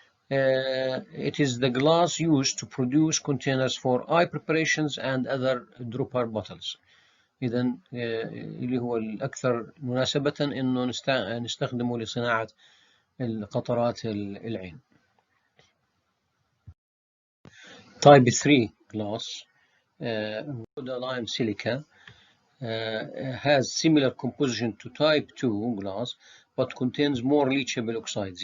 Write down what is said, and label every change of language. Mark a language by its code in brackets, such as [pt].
[en] It is the glass used to produce containers for eye preparations and other dropper bottles. [ar] إذا اللي هو الأكثر مناسبة إنه نستخدمه لصناعة القطرات العين. [en] Type 3 glass, rhodoline silica, has similar composition to type 2 glass but contains more leachable oxides.